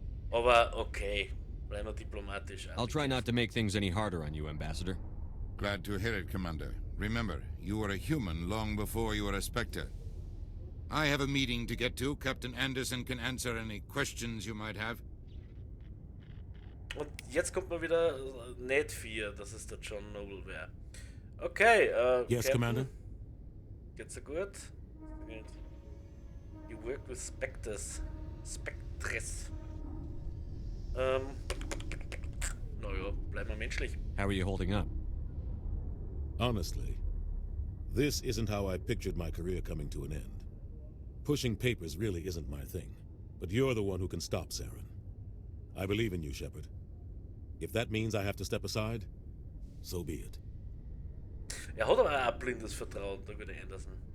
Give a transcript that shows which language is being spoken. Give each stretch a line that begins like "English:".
German: Aber okay, bleib noch diplomatisch.
English: I'll try not to make things any harder on you, Ambassador. Glad to hear it, Commander. Remember, you were a human long before you were a Spectre. I have a meeting to get to. Captain Anderson can answer any questions you might have.
German: Und jetzt kommt mal wieder nicht 4, dass es der John Noble wäre.
English: Okay, Yes, Captain, Commander?
German: geht's dir gut?
English: Good. You work with spectres. Spectres.
German: Naja, bleiben wir menschlich.
English: How are you holding up? Honestly, this isn't how I pictured my career coming to an end. Pushing papers really isn't my thing, but you're the one who can stop Saren. I believe in you, Shepard. If that means I have to step aside, so be it.
German: Er hat aber auch ein blindes Vertrauen, der gute Anderson.